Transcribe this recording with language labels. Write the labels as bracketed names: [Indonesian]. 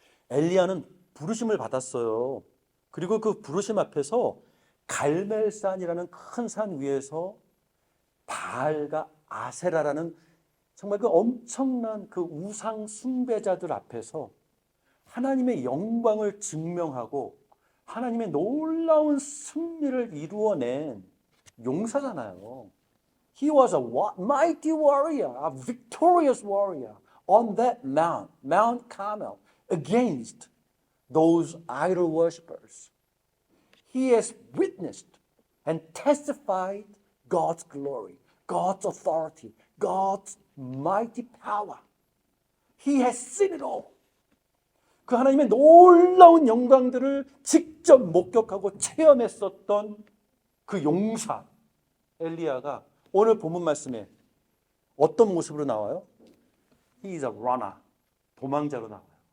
[Korean] 엘리야는 부르심을 받았어요. 그리고 그 부르심 앞에서 갈멜산이라는 큰 산 위에서 바알과 아세라라는 정말 그 엄청난 그 우상 숭배자들 앞에서 하나님의 영광을 증명하고 하나님의 놀라운 승리를 이루어낸 용사잖아요. [English] He was a mighty warrior, a victorious warrior on that mount, Mount Carmel, against those idol worshippers. He has witnessed and testified God's glory, God's authority, God's mighty power. He has seen it all. [Korean] 그 하나님의 놀라운 영광들을 직접 목격하고 체험했었던 그 용사 엘리야가 오늘 본문 말씀에 어떤 모습으로 나와요? [English] He is a runner. [Korean] 도망자로 나와요.